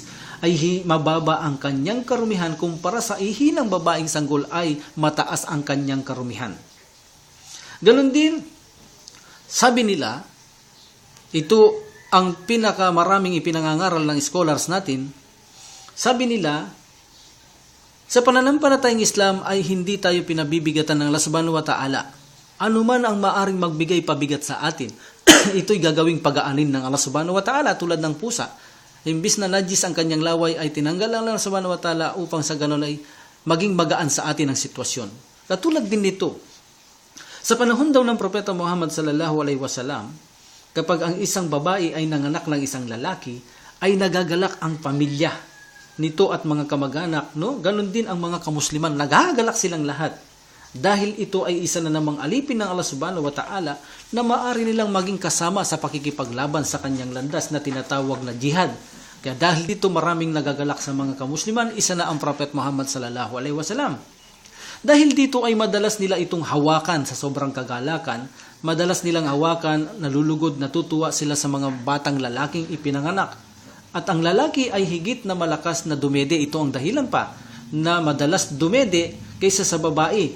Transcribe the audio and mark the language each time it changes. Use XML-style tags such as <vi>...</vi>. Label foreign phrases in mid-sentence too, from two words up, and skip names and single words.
<tl>Ay mababa ang kanyang karumihan kumpara sa ihi ng babaeng sanggol ay mataas ang kanyang karumihan. Ganon din, sabi nila, ito ang pinakamaraming ipinangangaral ng scholars natin, sabi nila, sa pananampalatayang Islam ay hindi tayo pinabibigatan ng Allah</tl> <ar>سبحانه وتعالى.</ar> <tl>Ano man ang maaring magbigay pabigat sa atin, ito'y gagawing pag-aanin ng Allah</tl> <ar>سبحانه وتعالى</ar> <tl>tulad ng pusa. Imbis na najis ang kanyang laway ay tinanggal ng Allah</tl> <ar>سبحانه وتعالى</ar> <tl>upang sa ganon ay maging magaan sa atin ang sitwasyon. Katulad din nito, sa panahon daw ng Propeta Muhammad</tl> <ar>صلى الله عليه وسلم,</ar> <tl>kapag ang isang babae ay nanganak ng isang lalaki, ay nagagalak ang pamilya nito at mga kamag-anak, no? Ganon din ang mga kamusliman, nagagalak silang lahat. Dahil ito ay isa na namang alipin ng Allah</tl> <ar>سبحانه وتعالى</ar> <tl>na maaari nilang maging kasama sa pakikipaglaban sa kanyang landas na tinatawag na jihad. Kaya dahil dito maraming nagagalak sa mga kamusliman, isa na ang Prophet Muhammad</tl> <ar>صلى الله عليه وسلم.</ar> <tl>Dahil dito ay madalas nila itong hawakan sa sobrang kagalakan, madalas nilang hawakan, nalulugod, natutuwa sila sa mga batang lalaking ipinanganak. At ang lalaki ay higit na malakas na dumede. Ito ang dahilan pa na madalas dumede kaysa sa babae.</tl>